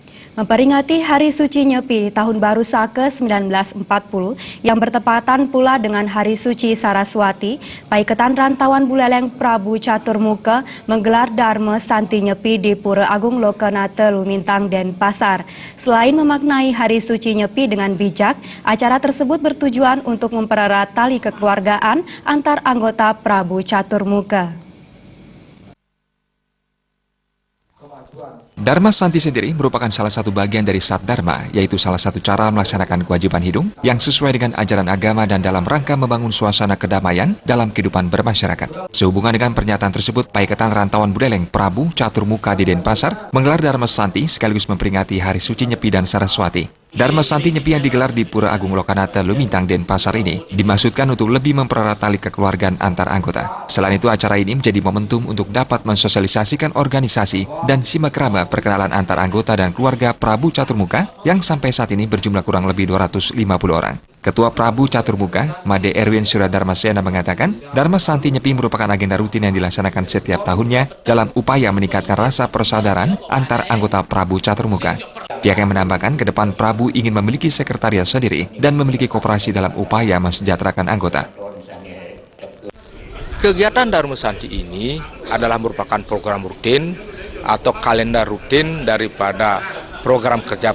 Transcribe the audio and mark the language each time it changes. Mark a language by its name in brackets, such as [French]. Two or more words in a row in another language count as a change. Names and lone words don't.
[Indonesian] Memperingati Hari Suci Nyepi Tahun Baru Saka 1940 yang bertepatan pula dengan Hari Suci Saraswati, Paiketan Rantauan Buleleng Prabu Caturmuka menggelar Dharma Santi Nyepi di Pura Agung Lokanata Lumintang, Denpasar. Selain memaknai Hari Suci Nyepi dengan bijak, acara tersebut bertujuan untuk mempererat tali kekeluargaan antar anggota Prabu Caturmuka. Dharma Santi sendiri merupakan salah satu bagian dari Sat Dharma, yaitu salah satu cara melaksanakan kewajiban hidup yang sesuai dengan ajaran agama dan dalam rangka membangun suasana kedamaian dalam kehidupan bermasyarakat. Sehubungan dengan pernyataan tersebut, Paiketan Rantauan Buleleng Prabu Caturmuka di Denpasar menggelar Dharma Santi sekaligus memperingati Hari Suci Nyepi dan Saraswati. Dharma Santi Nyepi yang digelar di Pura Agung Lokanata Lumintang, Denpasar ini dimaksudkan untuk lebih mempererat tali kekeluargaan antar anggota. Selain itu, acara ini menjadi momentum untuk dapat mensosialisasikan organisasi dan simakrama perkenalan antar anggota dan keluarga Prabu Caturmuka yang sampai saat ini berjumlah kurang lebih 250 orang. Ketua Prabu Caturmuka, Made Erwin Suradharmasena mengatakan, Dharma Santi Nyepi merupakan agenda rutin yang dilaksanakan setiap tahunnya dalam upaya meningkatkan rasa persaudaraan antar anggota Prabu Caturmuka. Pihaknya menambahkan ke depan Prabu ingin memiliki sekretariat sendiri dan memiliki koperasi dalam upaya mensejahterakan anggota. Kegiatan Dharma Santi ini adalah merupakan program rutin atau kalender rutin daripada program kerja